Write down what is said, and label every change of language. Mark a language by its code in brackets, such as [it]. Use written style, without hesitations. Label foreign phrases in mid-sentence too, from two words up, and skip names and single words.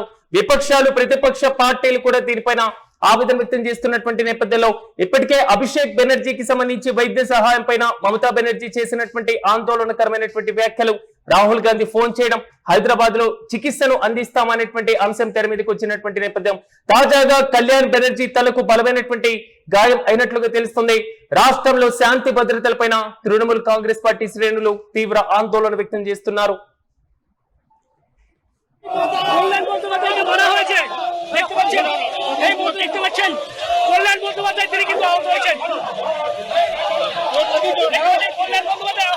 [te] విపక్షాలు, ప్రతిపక్ష పార్టీలు కూడా దీనిపైన ఆవేదన వ్యక్తం చేస్తున్నటువంటి నేపథ్యంలో ఇప్పటికే అభిషేక్ బెనర్జీకి సంబంధించి వైద్య సహాయం పైన మమతా బెనర్జీ చేసినటువంటి ఆందోళనకరమైనటువంటి వ్యాఖ్యలు, రాహుల్ గాంధీ ఫోన్ చేయడం, హైదరాబాద్ లో చికిత్సను అందిస్తామనేటువంటి అంశం తెర మీదకి వచ్చినటువంటి నేపథ్యం. తాజాగా కళ్యాణ్ బెనర్జీ తలకు బలమైనటువంటి గాయం అయినట్లుగా తెలుస్తుంది. రాష్ట్రంలో శాంతి భద్రతలపైన తృణమూల్ కాంగ్రెస్ పార్టీ శ్రేణులు తీవ్ర ఆందోళన వ్యక్తం చేస్తున్నారు. [bn] কল্যাণ বন্দ্যোপাধ্যায়কে মারা হয়েছে, দেখতে পাচ্ছেন, এই মুহূর্তে দেখতে পাচ্ছেন কল্যাণ বন্দ্যোপাধ্যায় তিনি কিন্তু আহত হয়েছেন। কল্যাণ বন্দ্যোপাধ্যায়